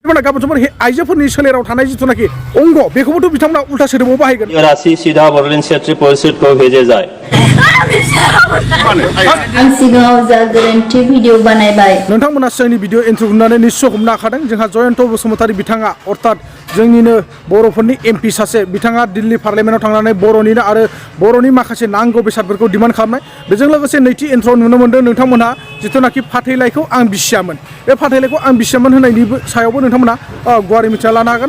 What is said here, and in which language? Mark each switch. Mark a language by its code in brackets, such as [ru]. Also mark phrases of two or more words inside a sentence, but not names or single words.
[brx] गाबोन समफोर आइजोफोरनि सोलेराव थानाय जिथुनाखि अंग बेखौबोथ' बिथांमोना उल्था सोदोबाव बाहायगोन। [hi] राशि सीधा बड'लेण्ड क्षेत्रीय परिषद को भेजे जाए। [brx] आं सिगाङाव जा गोरोन्थि भिडिअ बानायबाय नोंथांमोना जोंनि भिडिअ इन्ट्र' होनानै निस्सय हमनो हाखादों जोंहा जयन्त बसुमतारी बिथाङा अर्थात जोंनिनो बर'फोरनि एमपि सासे बिथाङा दिल्ली पार्लियामेन्टआव थांनानै बर'निनो आरो बर'नि माखासे नांगौ बेसादफोरखौ डिमान्ड खालामनाय बेजों लोगोसे नैथि इन्ट्र' नुनो मोन्दों नोंथांमोनहा जिथुनाखि फाथैलाइखौ आं बिसियामोन बे फाथैलाइखौ आं बिसियामोन होननायनि सायावबो नोंथांमोना गुवारै मिथिना लानो हागोन।